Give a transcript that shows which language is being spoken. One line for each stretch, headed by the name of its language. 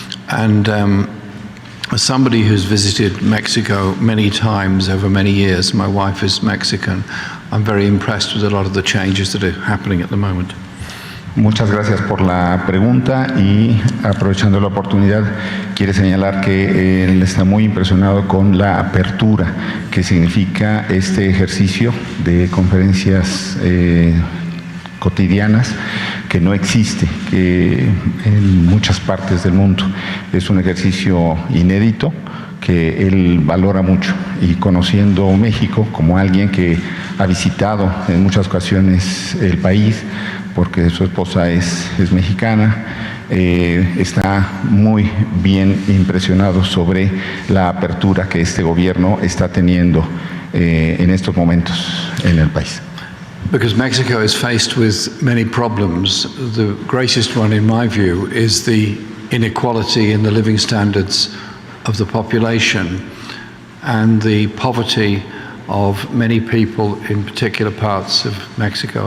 English: And as somebody who's visited Mexico many times over many years, my wife is Mexican, I'm very impressed with a lot of the changes that are happening at the moment.
Spanish: Muchas gracias por la pregunta y aprovechando la oportunidad quiere señalar que él está muy impresionado con la apertura que significa este ejercicio de conferencias cotidianas que no existe en muchas partes del mundo. Es un ejercicio inédito que él valora mucho y conociendo México como alguien que ha visitado en muchas ocasiones el país, porque su esposa es mexicana, está muy bien impresionado sobre la apertura que este gobierno está teniendo en estos momentos en el país.
English: Because Mexico is faced with many problems. The greatest one, in my view, is the inequality in the living standards of the population and the poverty of many people in particular parts of Mexico.